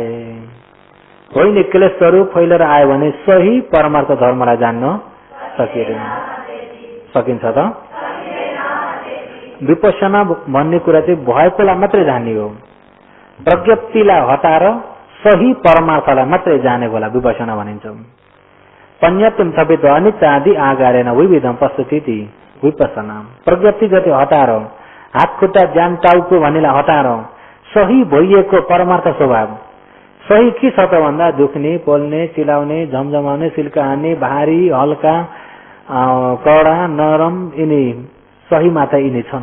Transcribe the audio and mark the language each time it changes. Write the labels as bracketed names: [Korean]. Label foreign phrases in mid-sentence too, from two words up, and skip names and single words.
[Nepali] होइन, क्लेशहरू फैलेर आयो भने सही परमार्थ धर्मलाई जान्न सकिँदैन। सकिन्छ त? विपश्यना भन्ने कुरा चाहिँ भएकोलाई मात्रै जान्ने हो। प्रज्ञप्तिलाई हटाएर सही परमार्थलाई मात्रै जानेकोलाई विपश्यना भनिन्छ। [Sanskrit] पञ्चत्वम सपित अनित्यादि आगारेन विविधम पश्यति विपश्यना। [Nepali] प्रज्ञप्ति जति हटाएर, हात खुट्टा ज्यान टाउको भन्नेलाई हटाएर सही भइएको परमार्थ स्वभाव, सही के छ त भन्दा दुख्ने, पोल्ने, चिलाउने, झमझमाउने, सिल्का हान्ने, भारी, हल्का, कडा, नरम, यिनी सही मात्र यिनी छन्।